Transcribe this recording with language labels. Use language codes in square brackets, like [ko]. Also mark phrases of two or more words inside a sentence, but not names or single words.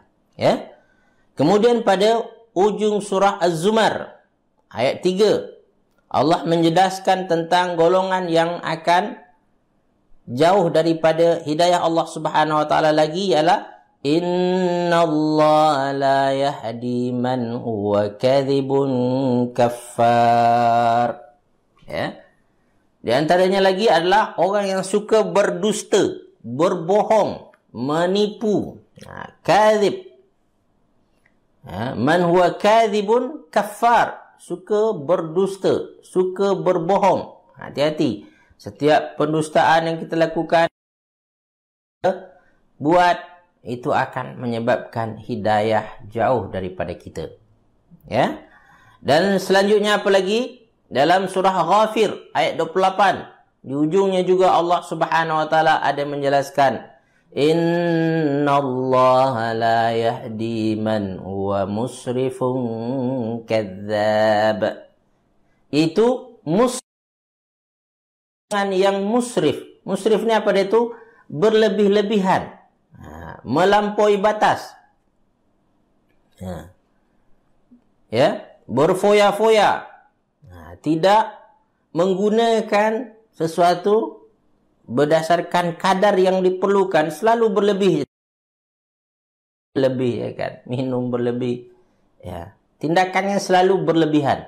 [ms] Kemudian pada ujung surah Az-Zumar ayat 3 Allah menjelaskan tentang golongan yang akan jauh daripada hidayah Allah [ar] Subhanahu wa taala [ms] lagi, ialah [ar] innallaha la yahdi man huwa kadhibun kaffar. [ms] Di antaranya lagi adalah orang yang suka berdusta, berbohong, menipu. Kadhib. [ar] Man huwa kadhibun kaffar. [ms] Suka berdusta, suka berbohong. Hati-hati. Setiap pendustaan yang kita lakukan, buat, itu akan menyebabkan hidayah jauh daripada kita. Dan selanjutnya apa lagi? Dalam surah Ghafir ayat 28, di ujungnya juga Allah [ar] Subhanahu wa taala [ms] ada menjelaskan [ar] innallaha la yahdi man huwa musrifun kadzdzab. [ms] Itu yang musrif. Musrif ni apa dia tu? Berlebih-lebihan. Melampaui batas. berfoya-foya, tidak menggunakan sesuatu berdasarkan kadar yang diperlukan, selalu berlebih, ya kan, minum berlebih, ya, tindakannya selalu berlebihan.